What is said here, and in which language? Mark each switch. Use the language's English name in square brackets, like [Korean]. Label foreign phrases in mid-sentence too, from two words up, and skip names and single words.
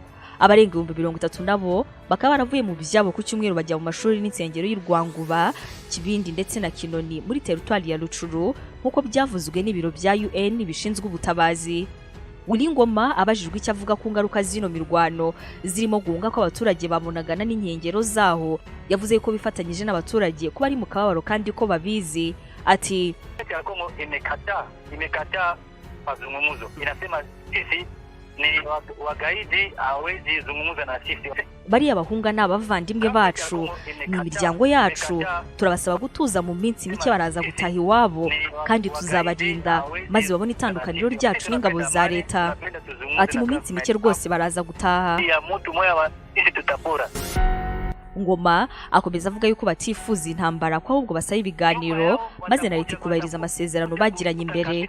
[Kinyarwanda] Abarenga 30 nabo bakaba baravuye mu byabo ku cyumweru bajya mu mashuri n'insengero y'u Rwanguba, Kibindi ndetse na Kinoni muri teritwari ya Rucuru nkuko byavuzwe n'ibiro bya UN bishinzwe ubutabazi. Ngoma abajijwe icyo avuga ku ngaruka zino mirwano zirimo guhunga ko abaturage bamunagana n'inkengero zaho yavuze ko bifatanyije n'abaturage kuba ari mu kababaro kandi ko babizi. Ati [Swahili] Kongo imekata mazungumzo, inasema sisi ni wagaidi hawezi zungumza na sisi. [Kinyarwanda] Bari abahunga n'abavandimwe bacu ni imiryango yacu, turabasaba gutuza mu minsi mike baraza gutaha iwabo kandi tuzabarinda maze babone itandukaniro ryacu n'ingabo za leta. Ati mu minsi mike rwose baraza gutaha. Ngoma akomeza avuga yuko batifuza intambara ko ahubwo basaba ibiganiro maze na leta kubahiriza amasezerano bagiranye imbere.